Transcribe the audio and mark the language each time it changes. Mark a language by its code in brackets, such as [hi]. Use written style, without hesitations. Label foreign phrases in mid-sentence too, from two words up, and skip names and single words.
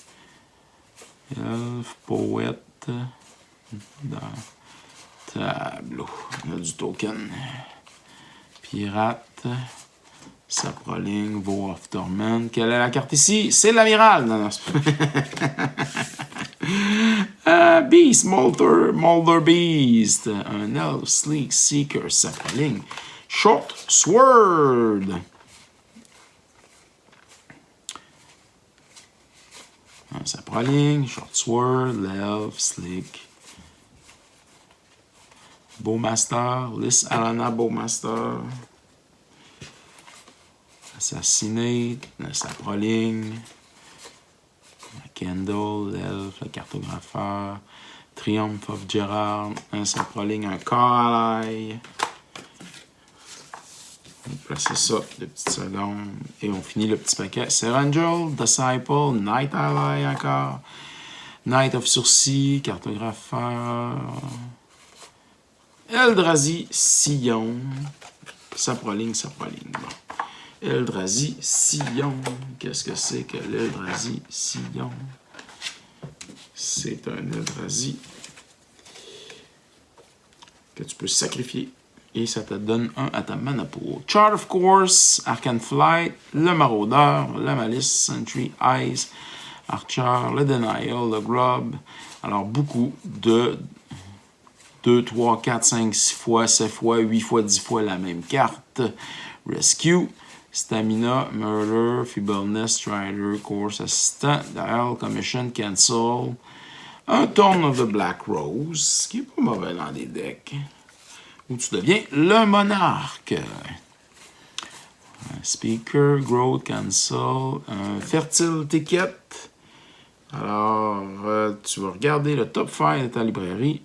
[fr] Elf, Poète, dans tableau. On a du token. Pirate, Saproling, Vow of Torment. Quelle est la carte ici? C'est l'amiral. Beast, Molder Beast. Un Elf Sleek Seeker, Saproling. Short Sword. Un Saproling, Short Sword, l'Elf, Sleek. Bowmaster, Lys Alana Bowmaster. Assassinate, le Saproling. Kendall, l'Elf, le Cartographeur. Triumph of Gerard, un Saproling, un Ally. On va placer ça 2 petites secondes. Et on finit le petit paquet. Serangel, Disciple, Night Ally encore. Knight of Sursis, Cartographeur. Eldrazi, Sillon. Saproling. Bon. Eldrazi, Sillon. Qu'est-ce que c'est que l'Eldrazi, Sillon? C'est un Eldrazi que tu peux sacrifier. Et ça te donne un à ta [en] mana pool. [fr] Chart of Course, Arcane Flight, le Maraudeur, la Malice, Sentry, Eyes, Archer, le Denial, le Grub. Alors, beaucoup de 2, 3, 4, 5, 6 fois, 7 fois, 8 fois, 10 fois la même carte. Rescue, Stamina, Murder, Feebleness, Strider, Course, Assistant, Dial, Commission, Cancel. Un Thorn of the Black Rose, qui est pas mauvais dans des decks. Où tu deviens le monarque. Speaker, Growth, Cancel, un Fertile Ticket. Alors, tu vas regarder le top 5 de ta librairie.